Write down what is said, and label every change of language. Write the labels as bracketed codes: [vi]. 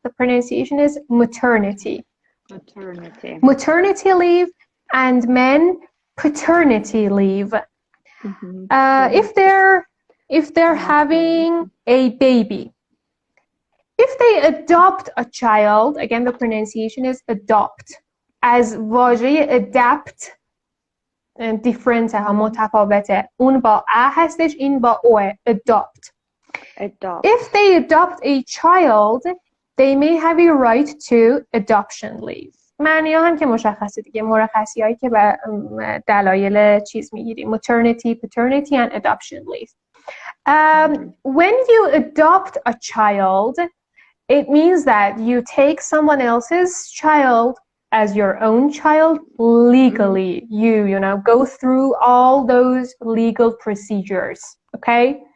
[en] The pronunciation is maternity. Maternity leave, and men paternity leave. If they're having a baby. If they adopt a child, again the pronunciation is adopt. [fa] از واژه adapt different ها، متفاوته. اون با ا هستش، این با اوه. adopt. [en] If they adopt a child, they may have a right to adoption leave. [fa] معنی هم که مشخصه دیگه، مرخصی هایی که به دلایل چیز میگیریم، maternity, paternity and adoption leave. [en] When you adopt a child, it means that you take someone else's child as your own child legally. You know, go through all those legal procedures. Okay?